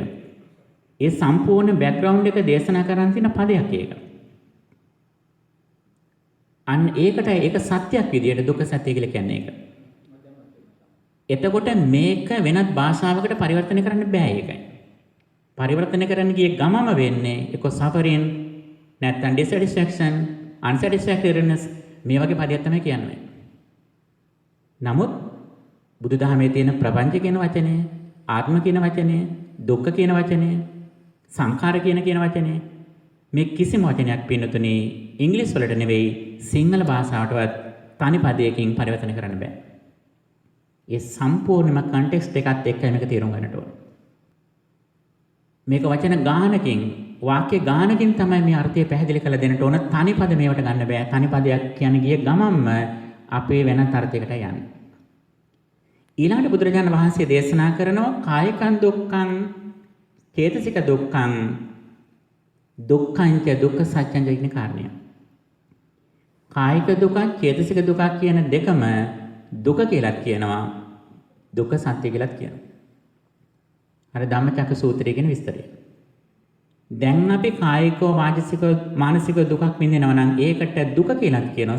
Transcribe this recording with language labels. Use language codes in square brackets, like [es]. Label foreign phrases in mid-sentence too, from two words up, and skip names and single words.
[si] ඒ සම්පූර්ණ බෑග්ග්‍රවුන්ඩ් එක දේශනා කරන් තියෙන පදයක් ඒක. අන්න ඒකට ඒක සත්‍යයක් විදියට දුක්ඛ සත්‍ය කියලා කියන්නේ ඒක. එතකොට මේක වෙනත් භාෂාවකට පරිවර්තනය කරන්න බෑ ඒකයි. පරිවර්තනය කරන්න ගියේ ගමම වෙන්නේ එක්ක suffering නැත්නම් [en] dissatisfaction, unsatisfactoriness [si] මේ වගේ පදයක් තමයි කියන්නේ. නමුත් බුදුදහමේ තියෙන ප්‍රපංච කියන වචනේ, ආත්ම කියන වචනේ, දුක්ඛ කියන වචනේ, සංඛාර කියන වචනේ මේ කිසිම වචනයක් පින්නතුනේ ඉංග්‍රීසි වලට නෙවෙයි සිංහල භාෂාවටවත් තනි පදයකින් පරිවර්තනය කරන්න බෑ. ඒ සම්පූර්ණම කන්ටෙක්ස්ට් එකත් එක්ක මේක තේරුම් ගන්නට ඕන. මේක වචන ගානකින්, වාක්‍ය ගානකින් තමයි මේ අර්ථය පැහැදිලි කරලා දෙන්නට ඕන. තනි පද මේවට ගන්න බෑ. තනි පදයක් කියන්නේ ගිය ගමම්ම අපේ වෙනත් අර්ථයකට යන්නේ. ඊළඟට බුදුරජාණන් වහන්සේ දේශනා කරනවා [pi] කායිකං දුක්ඛං චේතසික දුක්ඛං දුක්ඛංච දුක්ඛ සත්‍යං [si] කියන කාරණය. කායික දුක චේතසික දුක කියන දෙකම දුක කියලාත් කියනවා දුක්ඛ සත්‍ය කියලාත් කියනවා. අර ධම්මචක්ක සූත්‍රයේ කියන විස්තරය. දැන් අපි කායිකව වාචිකව මානසික දුකක් විඳිනවා නම් ඒකට දුක කියලාත් කියනවා.